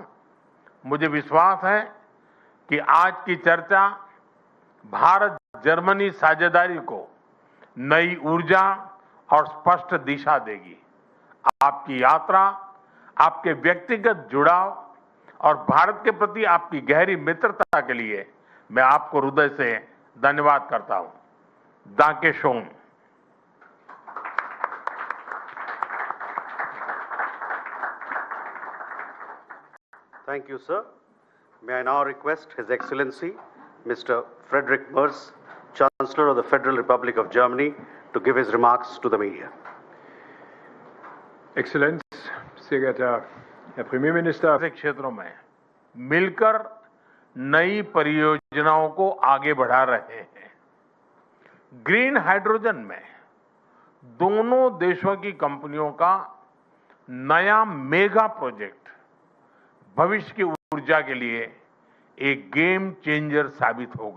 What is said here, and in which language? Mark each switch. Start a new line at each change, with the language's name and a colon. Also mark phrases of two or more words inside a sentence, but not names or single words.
Hindi: मुझे विश्वास है कि आज की चर्चा भारत जर्मनी साझेदारी को नई ऊर्जा और स्पष्ट दिशा देगी। आपकी यात्रा, आपके व्यक्तिगत जुड़ाव और भारत के प्रति आपकी गहरी मित्रता के लिए मैं आपको हृदय से धन्यवाद करता हूं।
German: Danke schön.
English: Thank you, sir. May I now request His Excellency, Mr. Friedrich Merz, Chancellor of the Federal Republic of Germany, to give his remarks to the media.
German: Exzellenz, sehr geehrter Herr Premierminister,
Hindi: क्षेत्रों में मिलकर नई परियोजनाओं को आगे बढ़ा रहे हैं।
English: green hydrogen
Hindi: में दोनों देशों की कंपनियों का नया
English: mega project
Hindi: भविष्य की ऊर्जा के लिए एक
English: game changer
Hindi: साबित होगा।